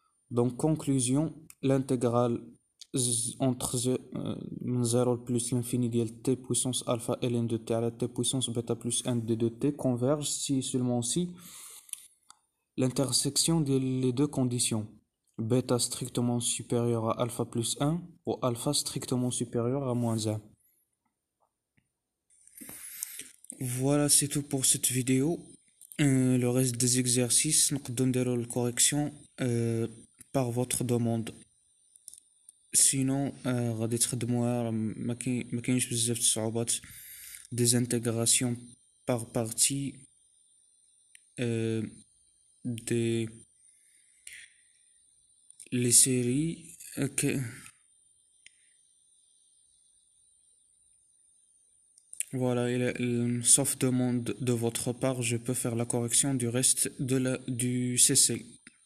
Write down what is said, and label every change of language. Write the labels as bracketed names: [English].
[French] Donc conclusion, l'intégrale entre 0 plus l'infini de t puissance alpha ln de t à la t puissance bêta plus 1 de t converge si et seulement si l'intersection des deux conditions bêta strictement supérieur à alpha plus 1 ou alpha strictement supérieur à moins 1. Voilà, c'est tout pour cette vidéo. Le reste des exercices [Arabic] نقدروا نديروا الكوريكسيون [French] par votre demande. [Arabic] Sinon غادي تخدموها ما كاينش بزاف الصعوبات. [French] des intégrations par partie des les séries voilà, sauf demande de votre part, je peux faire la correction du reste du CC.